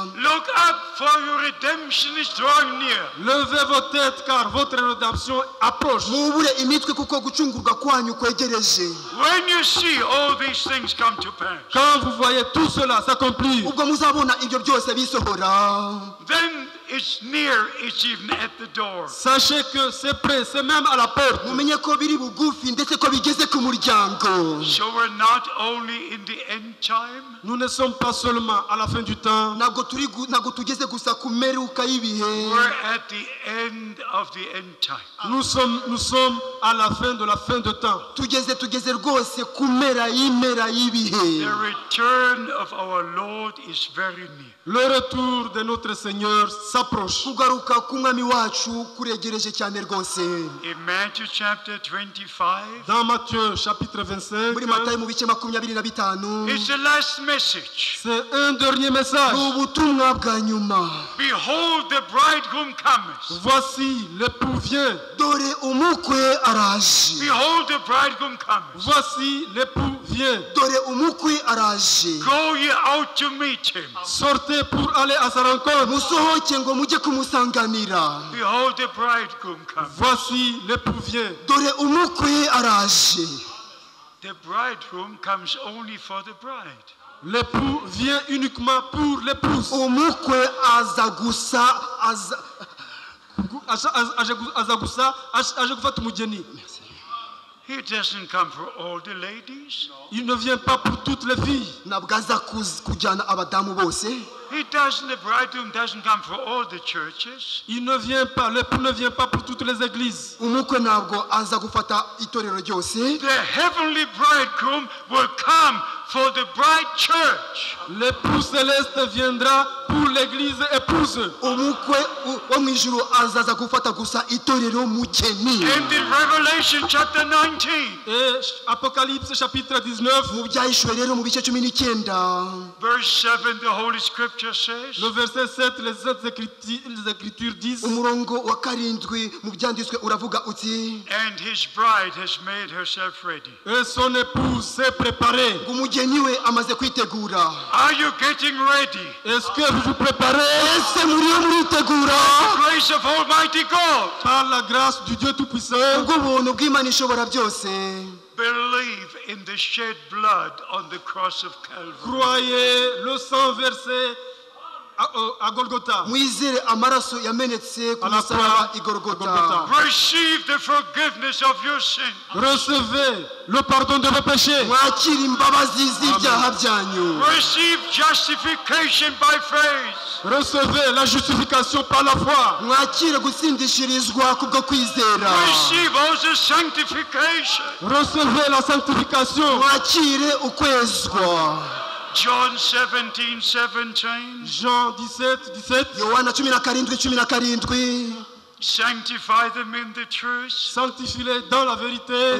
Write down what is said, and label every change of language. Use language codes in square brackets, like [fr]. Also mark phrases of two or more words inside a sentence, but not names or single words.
[en] look up, for your redemption is drawing near. [fr] levez vos têtes car votre rédemption approche. [rw] mubure imitwe kuko gucungurwa kwanyu kwegereje. [en] When you see all these things come to pass, [fr] Quand vous voyez tout cela s'accomplir, [rw] ubwo muzabona ibyo byose bisohora, [en] then it's near, it's even at the door. [fr] sachez que c'est prêt, c'est même à la porte. [rw] mumenye ko biri bugufi ndetse ko bigeze ku muryango. [en] So we're not only in the end time, [fr] Nous ne sommes pas seulement à la fin du temps, [rw] ntabwo tugeze gusa ku meruka y'ibihe, [en] we're at the end of the end time. [fr] nous sommes à la fin de la fin de temps. [rw] tugeze rwose ku mpera y'ibihe. [en] The return of our Lord is very near. [fr] Le retour de notre Seigneur s'approche. [rw] kugaruka k'umwami wacu kuregereje cyane rwose. [en] In Matthew chapter 25, [fr] Dans Matthieu chapitre 25, [rw] muri Matayo mu bice 25, [en] it's the last message. [fr] c'est un dernier message. [rw] ni ubutumwa bwa nyuma. [en] Behold, the bridegroom cometh. [fr] Voici l'époux vient. [rw] Dore umukwe araje. [en] Behold, the bridegroom cometh. [fr] Voici l'époux vient. [rw] Dore umukwe araje. [en] Go ye out to meet him. [fr] Sortez pour aller à sa rencontre. [rw] musohoke ngo mujye kumusanganira. [en] Behold, the bridegroom cometh. [fr] Voici l'époux vient. [rw] Dore umukwe araje. [en] The bridegroom comes only for the bride. [fr] L'époux vient uniquement pour l'épouse. [rw] umukwe aza gusa aje gufata umugeni. [en] He doesn't come for all the ladies. [fr] Il ne vient pas pour toutes les filles. [rw] ntabwo aza kujyana abadamu bose. [en] The bridegroom doesn't come for all the churches. [fr] Il ne vient pas, l'époux ne vient pas pour toutes les églises. [rw] umukwe ntabwo aza gufata itorero ryose. [en] The heavenly bridegroom will come for the bride church. [fr] L'époux céleste viendra pour l'église épouse. [rw] umukwe wo mu ijuru azaza gufata gusa itorero mugeni. [en] And in Revelation chapter 19, [fr] Et Apocalypse chapitre 19, [rw] mu byahishwe rero mu bice 19 [en] verse 7, the Holy Scripture says, [fr] le verset 7, les Écritures disent, [rw] umurongo wa karindwi mu byanditswe uravuga uti [en] and his bride has made herself ready. [fr] et son épouse s'est préparée. [rw] umugeni we amaze kwitegura. [en] Are you getting ready? [fr] Est-ce que vous vous préparez [rw] ese muriyo muritegura [en] Grace of Almighty God. [fr] par la grâce du Dieu Tout-Puissant? [rw] ubw'ubuntu bw'Imana ishobora byose? [en] Believe in the shed blood on the cross of Calvary. [fr] Croyez le sang versé à Golgotha. [rw] mwizere amaraso yamenetse ku [fr] À la [rw] musaraba [fr] croix, [rw] igorogota. [fr] Golgotha. [en] Receive the forgiveness of your sin. [fr] Recevez le pardon de vos péchés. [rw] mwakire imbabazi z'ibyaha byanyu. [en] Receive justification by faith. [fr] Recevez la justification par la foi. [rw] mwakire gutsindishirizwa kubwo kwizera. [en] Receive also sanctification. [fr] Recevez la sanctification. [rw] mwakire ukwezwa. [en] John 17:17. [fr] Jean 17, 17. [rw] yohana 17:17. [en] Sanctify them in the truth. [fr] Sanctifie-les dans la vérité.